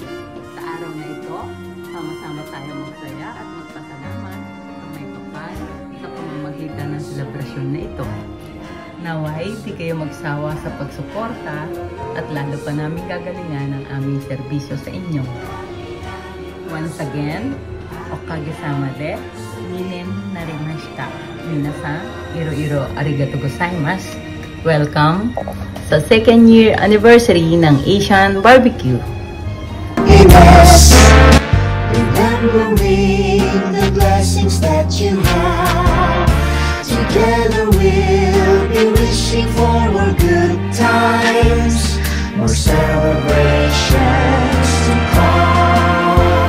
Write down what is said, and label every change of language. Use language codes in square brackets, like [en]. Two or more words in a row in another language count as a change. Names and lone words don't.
[tl] Sa araw na ito, sama-sama tayo magsaya at magpasalamat sa may kapal sa pamamagitan ng selebrasyon na ito. Naway, di kayo magsawa sa pagsuporta at lalo pa namin gagalingan ang aming serbisyo sa inyo. [en] Once again, [ja] おかげさまで、みねんなりました. 皆さん、いろいろありがとうございます. [tl] Welcome sa [en] 2nd year anniversary [tl] ng Asian Barbecue. [en] Remembering the blessings that you have. Together we'll be wishing for more good times, more celebrations to come.